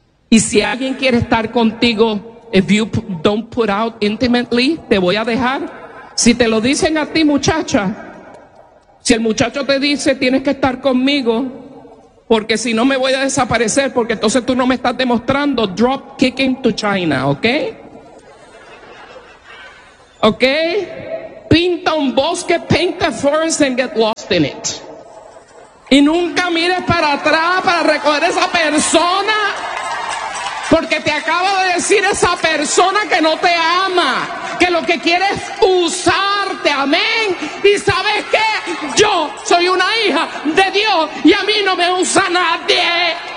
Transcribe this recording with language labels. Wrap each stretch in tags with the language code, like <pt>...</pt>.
<es>Y si alguien quiere estar contigo,</es> <en>if you don't put out intimately,</en> <es>te voy a dejar. Si te lo dicen a ti, muchacha, si el muchacho te dice, tienes que estar conmigo, porque si no me voy a desaparecer, porque entonces tú no me estás demostrando,</es> <en>drop kicking to China,</en> <es>¿ok? ¿Ok? Pinta un bosque,</es> <en>paint a forest and get lost in it.</en> <es>Y nunca mires para atrás para recordar a esa persona, porque te acaba de decir esa persona que no te ama, que lo que quiere es usarte, amén. Y ¿sabes qué? Yo soy una hija de Dios y a mí no me usa nadie.</es>